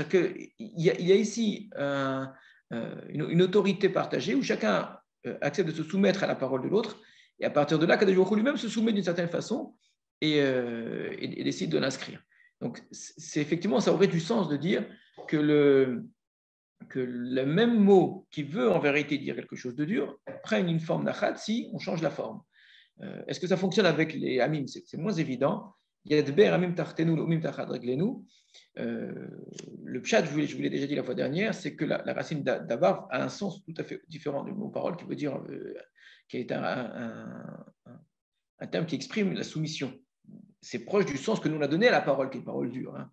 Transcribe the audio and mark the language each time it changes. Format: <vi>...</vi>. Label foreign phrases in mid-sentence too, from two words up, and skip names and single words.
<fr>C'est-à-dire qu'il y a ici une autorité partagée où chacun accepte de se soumettre à la parole de l'autre, et à partir de là,</fr> <he>הקדוש ברוך הוא</he> <fr>lui-même se soumet d'une certaine façon et décide de l'inscrire. Donc, c'est effectivement, ça aurait du sens de dire que le même mot qui veut en vérité dire quelque chose de dur prenne une forme d'achat si on change la forme. Est-ce que ça fonctionne avec les amim? C'est moins évident.</fr> <he>ידבר עמים תחתינו ולאמים תחת רגלינו.</he> <fr>Le pshat, je vous l'ai déjà dit la fois dernière, c'est que la racine d'avar a un sens tout à fait différent du mot parole qui veut dire, qui est un terme qui exprime la soumission. C'est proche du sens que nous on a donné à la parole, qui est une parole dure. Hein.</fr>